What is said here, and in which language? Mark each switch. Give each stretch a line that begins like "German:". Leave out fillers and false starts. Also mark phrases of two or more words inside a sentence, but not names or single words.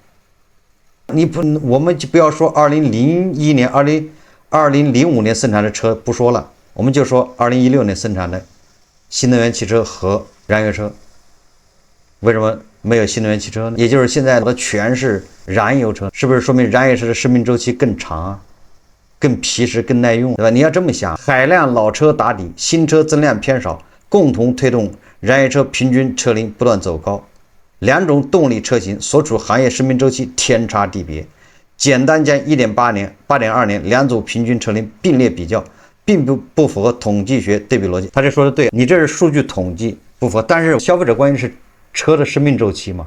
Chinese: 我們就不要說2001年、2005年生產的車不說了，我們就說2016年生產的新能源汽車和燃油車。為什麼沒有新能源汽車呢？也就是現在的全是燃油車，是不是說明燃油车的生命周期更長啊，更皮實、更耐用，对吧？你要這麼想，海量老車打底，新車增量偏少，共同推動燃油車平均車齡不斷走高。兩種動力車型所處行業生命周期天差地別，簡單將1.8年、8.2年兩組平均車齡並列比較，並不符合統計學對比邏輯。他這說的對，你這是數據統計不符合，但是消費者關心是車的生命周期嘛？